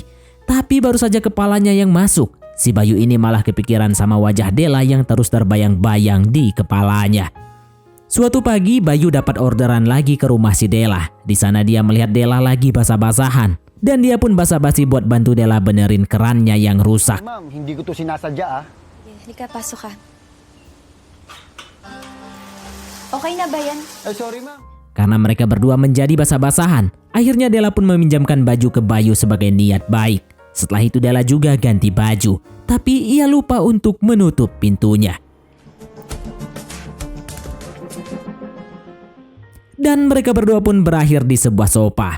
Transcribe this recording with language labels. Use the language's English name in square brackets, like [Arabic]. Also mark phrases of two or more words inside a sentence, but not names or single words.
[Indonesian] Tapi baru saja kepalanya yang masuk, si Bayu ini malah kepikiran sama wajah Della yang terus terbayang-bayang di kepalanya. Suatu pagi Bayu dapat orderan lagi ke rumah si Della. Di sana dia melihat Della lagi basah-basahan. Dan dia pun basa-basi buat bantu Della benerin kerannya yang rusak. [Filipino] Ma'am, hindi ko to sinasadya Halika, pasok ka. Okay na ba yan? [English] sorry ma'am. [Indonesian] Karena mereka berdua menjadi basah-basahan, akhirnya Della pun meminjamkan baju ke Bayu sebagai niat baik. Setelah itu Della juga ganti baju, tapi ia lupa untuk menutup pintunya. Dan mereka berdua pun berakhir di sebuah sofa.